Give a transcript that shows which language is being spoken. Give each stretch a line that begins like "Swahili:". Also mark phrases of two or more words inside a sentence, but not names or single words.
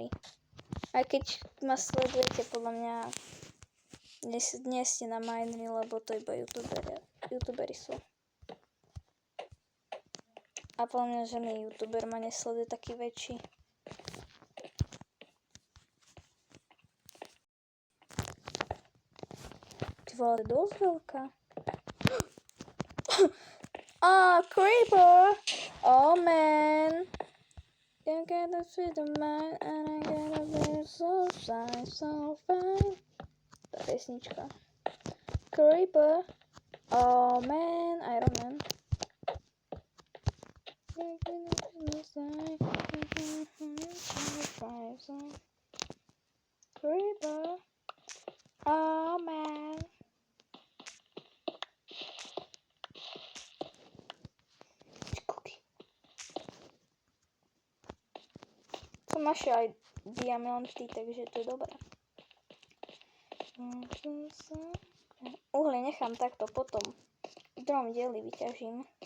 Slovak: Aj keď ma sledujete, podľa mňa nie ste na Mineri, lebo to iba youtuberi sú. A podľa mňa žiadny youtuber ma nesleduje taký väčší. Vole, dosť veľká.
English: Creeper! Oh man! Can't get the sweet of mine and I get a bit so fine, so fine.
Slovak: Tá pesnička.
English: Creeper! Oh man! Iron Man. Creeper! Oh man!
Slovak: Som našiel aj diamanty, takže to je dobré. Uhlie nechám takto, potom v druhom dieli vyťažím.